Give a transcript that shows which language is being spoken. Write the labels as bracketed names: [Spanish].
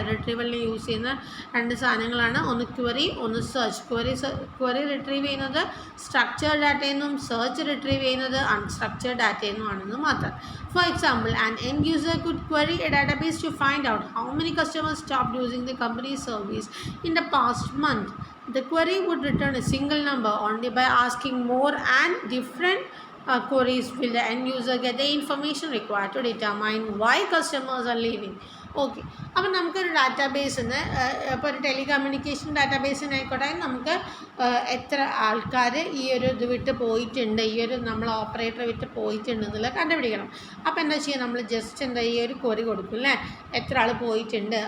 [Malayalam] റിട്രീവലിന് use ചെയ്യുന്ന 2 സാധനങ്ങളാണ്, ഒന്ന് ക്വറി, ഒന്ന് സെർച്ച്. ക്വറി റിട്രീവ് ചെയ്യുന്നത് സ്ട്രക്ചേർഡ് ഡാറ്റയിൽ നിന്നും സെർച്ച് റിട്രീവ് ചെയ്യുന്നത് അൺസ്ട്രക്ചേർഡ് ഡാറ്റയിൽ നിന്നുമാണെന്ന് മാത്രം. [English] For example, an end user could query a database to find out how many customers stopped using the company's service in the past month. The query would return a single number. Only by asking more and different queries will the end user get the information required to determine why customers are leaving. [Malayalam] Okay. അപ്പം നമുക്കൊരു ഡാറ്റാബേസിൽ നിന്ന് ഇപ്പോൾ ഒരു telecommunication ഡാറ്റാബേസിനായിക്കോട്ടെ നമുക്ക് എത്ര ആൾക്കാർ ഈ ഒരു ഇത് വിട്ട് പോയിട്ടുണ്ട്, ഈ ഒരു നമ്മൾ ഓപ്പറേറ്റർ വിട്ട് പോയിട്ടുണ്ട് എന്നുള്ളത് കണ്ടുപിടിക്കണം. അപ്പോൾ എന്താ ചെയ്യുക, നമ്മൾ ജസ്റ്റ് എന്താ ഈ ഒരു ക്വറി കൊടുക്കും അല്ലേ, എത്ര ആൾ പോയിട്ടുണ്ട്.